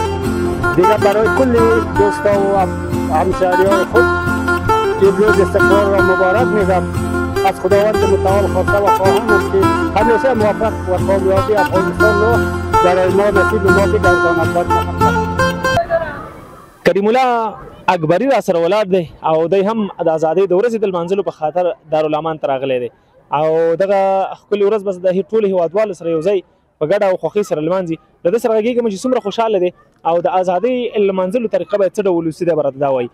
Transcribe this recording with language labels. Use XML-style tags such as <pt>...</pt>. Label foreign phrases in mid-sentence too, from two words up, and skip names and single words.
<fa>دیگر برای کل دوستا و همشهریان خود این روز استقلال را مبارک می‌گم. از خداوند متعال خواسته و خواهانم که همیشه موفق و کامیابی افغانستان را برای ما نصیب ما بگرداند.</fa> <ps>کریم الله اکبري را سره ولاړ دی او دی هم د ازادۍ د ورځې د لمانځلو په خاطر دارالامان ته راغلی دی او دغه ښکلې ورځ به د ټولو هېوادوالو سره یو ځای په ګډه او خوښۍ سره لمانځي. له ده سره غږېږم چې څومره خوشحاله دی او د ازادۍ لمانځلو طریقه باید څه ډول وسي دی به راته دا وایي.</ps>